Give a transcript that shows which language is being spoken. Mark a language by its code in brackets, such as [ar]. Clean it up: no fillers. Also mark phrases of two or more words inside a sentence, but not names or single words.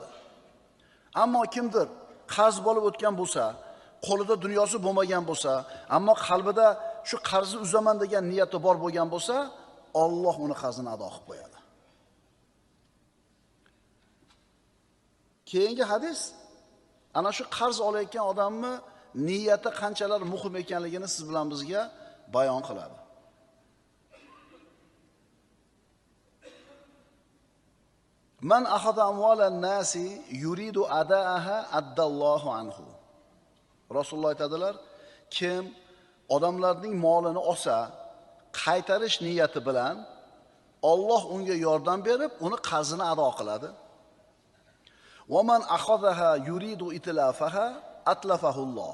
[uz] Ammo kimdir qarz bo'lib o'tgan bo'lsa, qo'lida dunyosi bo'lmagan bo'lsa, ammo qalbida shu qarzni uzaman degan niyati bor bo'lgan bo'lsa, Alloh uni qarzini ado qilib qo'yadi. Keyingi hadis ana shu qarz olayotgan odamni niyati qanchalar muhim ekanligini siz bilan bizga bayon qiladi. [ar] من أخذ أموال الناس يريد أداءها أدى الله عنه. [uz] Rasululloh aytadilar, kim odamlarning molini olsa, qaytarish niyati bilan Alloh unga yordam berib, uni qarzini ado qiladi. [ar] ومن أخذها يريد إتلافها أتلفه الله.